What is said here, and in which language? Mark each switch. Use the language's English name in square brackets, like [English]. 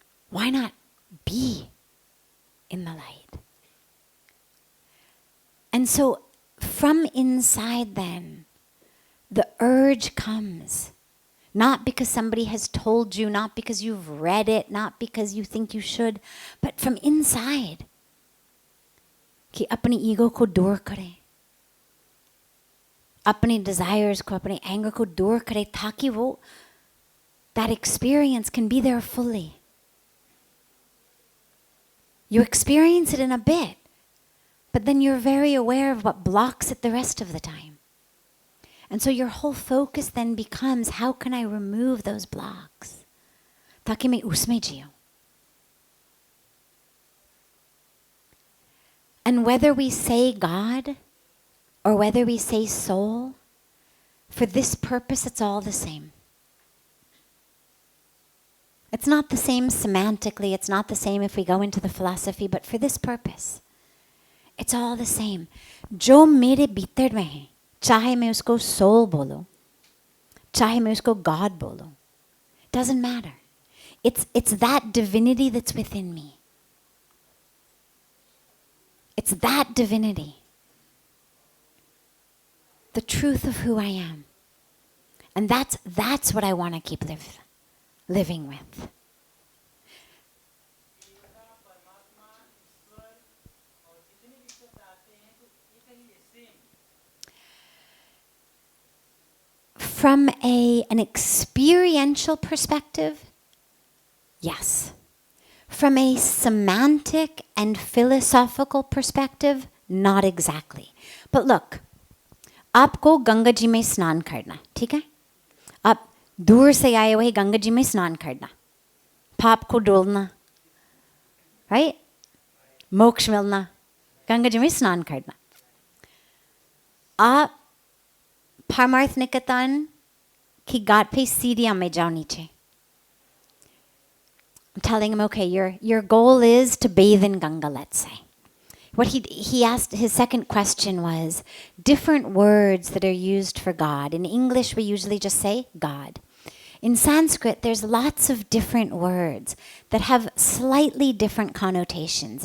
[English] Why not be in the light? And so from inside then, the urge comes. Not because somebody has told you, not because you've read it, not because you think you should, but from inside. [Hindi] कि अपनी ego को दूर करें. अपने desires को, अपने anger को दूर करें ताकि वो, [English] that experience can be there fully. You experience it in a bit, but then you're very aware of what blocks it the rest of the time. And so your whole focus then becomes, how can I remove those blocks? [Hindi] ताकि मैं उसमें जियूं. [English] And whether we say God or whether we say soul, for this purpose it's all the same. It's not the same semantically, it's not the same if we go into the philosophy, but for this purpose, it's all the same. [Hindi] जो मेरे भीतर में है, चाहे मैं उसको soul बोलूं, चाहे मैं उसको God बोलूं, [English] doesn't matter. It's that divinity that's within me. It's that divinity. The truth of who I am. And that's what I want to keep living with. From an experiential perspective, yes. From a semantic and philosophical perspective, not exactly. But look, [Hindi] आपको गंगा जी में स्नान करना, ठीक है? आप दूर से आए हुए गंगा जी में स्नान करना, पाप को धुलना, right? मोक्ष मिलना, गंगा जी में स्नान करना. आप परमार्थ निकेतन की घाट पे सीढ़ियां में जाओ नीचे. [English] I'm telling him, okay, your goal is to bathe in Ganga, let's say. What he asked, his second question was, different words that are used for God. In English, we usually just say God. In Sanskrit, there's lots of different words that have slightly different connotations.